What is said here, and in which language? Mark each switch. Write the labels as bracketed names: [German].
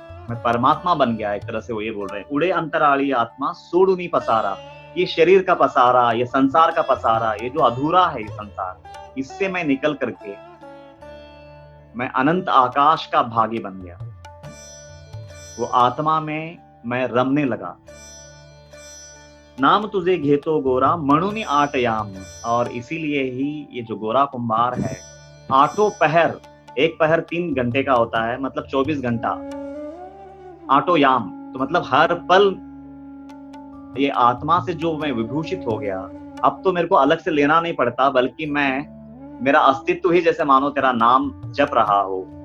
[Hindi] मैं परमात्मा बन गया एक तरह से। वो ये बोल रहे हैं, [Marathi] उड़े अंतराली आत्मा सूडू नहीं पसारा। [Hindi] ये शरीर का पसारा, ये संसार का पसारा, ये जो अधूरा है ये संसार, इससे मैं निकल करके मैं अनंत आकाश का भागी बन गया। वो आत्मा में मैं रमने लगा। [Marathi] नाम तुझे घेतो गोरा मणुनि आटयाम। [Hindi] और इसीलिए ही ये जो गोरा कुंभार है, आठों पहर, एक पहर 3 घंटे का होता है, मतलब 24 घंटा। आटो याम तो मतलब हर पल ये आत्मा से जो मैं विभूषित हो गया। अब तो मेरे को अलग से लेना नहीं पड़ता, बल्कि मेरा अस्तित्व ही जैसे मानो तेरा नाम जप रहा हो।